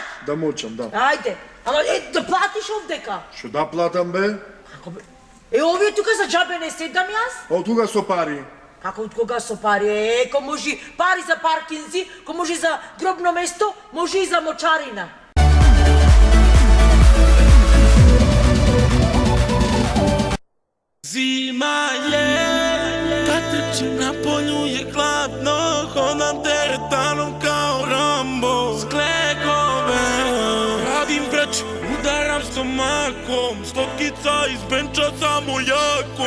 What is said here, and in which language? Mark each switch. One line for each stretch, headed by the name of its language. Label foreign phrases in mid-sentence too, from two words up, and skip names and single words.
Macedonian: Да мочам, да. Ајде, ама да платиш овдека. Шо да платам, бе? Како бе? Овие тука за џабе не седам јас? Од тука со пари. Како од кога со пари? Ко може пари за паркинзи, ко може за гробно место, може и за мочарина.
Serbian: Zima je, kad trčim na polju je hladno, hodam teretanom kao Rambo. Sklegove, radim preč, udaram stomakom, stotkica iz benča samo jako.